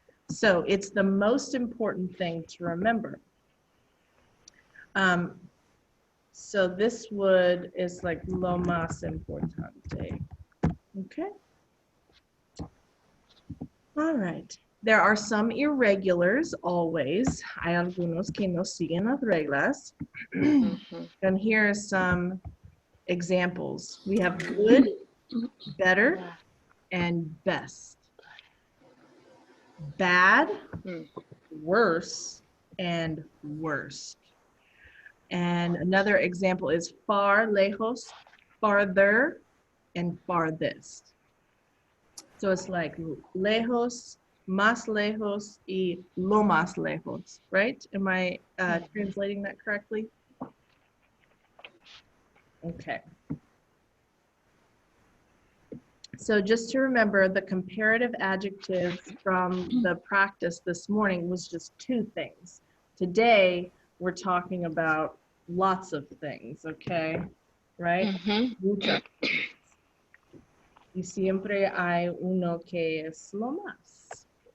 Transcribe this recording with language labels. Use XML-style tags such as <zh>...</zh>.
<en>So it's the most important thing to remember. So this is like</en> <es>lo más importante.</es> <en>Okay. All right. There are some irregulars always.</en> <es>Hay algunos que no siguen las reglas.</es> <en>And here are some examples. We have good, better, and best. Bad, worse, and worst. And another example is far, lejos, farther, and farthest. So it's like</en> <es>lejos, más lejos, y lo más lejos, right?</es> <en>Am I translating that correctly? Okay. So just to remember, the comparative adjectives from the practice this morning was just 2 things. Today, we're talking about lots of things, okay?</en> <es>Right? Muchas. Y siempre hay uno que es lo más.</es>